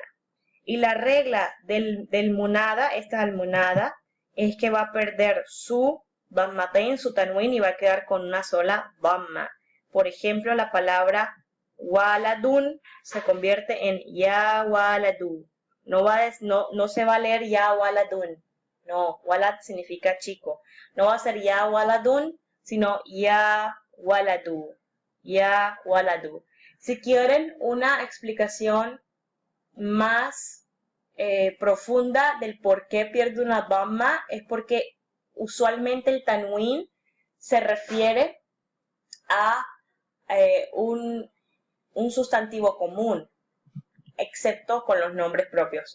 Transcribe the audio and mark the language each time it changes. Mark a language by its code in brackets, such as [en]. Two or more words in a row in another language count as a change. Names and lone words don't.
[es] Y la regla del munada, esta al-munada, es que va a perder su dammatain, su tanwin, y va a quedar con una sola damma. Por ejemplo, la palabra [ar] waladun [es] se convierte en [ar] يا ولدُ. [es] No se va a leer [ar] يا ولدٌ. [es] No, walad significa chico. No va a ser [ar] يا ولدٌ, [es] sino [ar] يا ولدُ. يا ولدُ. [es] Si quieren una explicación más profunda del por qué pierde una damma, es porque usualmente el tanwin se refiere a un sustantivo común, excepto con los nombres propios.